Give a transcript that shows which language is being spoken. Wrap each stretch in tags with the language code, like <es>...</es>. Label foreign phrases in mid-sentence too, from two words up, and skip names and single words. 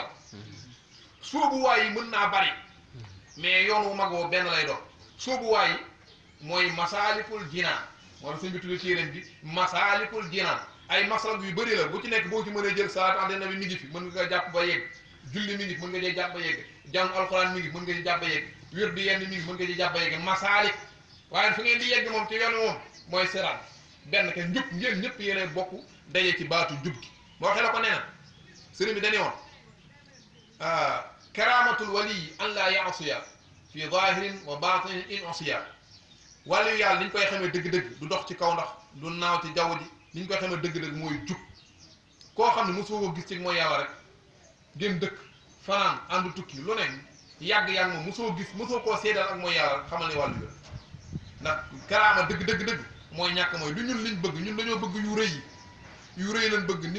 <wo>sóobuwaay yi mën naa bari mais yoon wu mag woo benn lay doon sóobuwaay yi mooy</wo> <ar>مسالك الجنان</ar> <wo>moo tax sëñ bi tudd téeréem bi</wo> <ar>مسالك الجنان</ar> <wo>ay masalak yu bëri la bu ci nekk boo ci mënee jël</wo> <ar>صلاة على النبي</ar> <wo>mi ngi fi mën nga ko jàpp ba yegg julli mi ngi mën nga jee jàpp ba yegg jàng alxuraan mi ngi mën nga ci jàpp ba yegg wér di yenn mi ngi mën nga ci jàpp ba yegg masaalik waaye fu ngeen di yegg moom ci yoon moom mooy siraat benn ke njub ngeen ñëpp yéene bokk daje ci baatu njub gi moo xela ko nee na sëriñ bi dañuy woon</wo> <ar>كرامة الولي أن لا يعصي في ظاهر وباطن إن عصى</ar> <wo>wàllu yàlla niñ koy xamee dëgg-dëgg du dox ci kaw ndax du naaw ci jaww ji niñ koy xamee dëgg-dëgg mooy jub koo xam ne mosoo ko gis ci mooy yàlla rek ngeen dëkk fanaan ànd tukki lu ne yàgg-yàgg moom mosoo koo seedal ak mooy yàlla rek xamal ne wàllu la ndax karaama dëgg mooy ñàkk mooy du ñun liñ bëgg ñun dañoo bëgg yu rëy lañ bëgg nit</wo>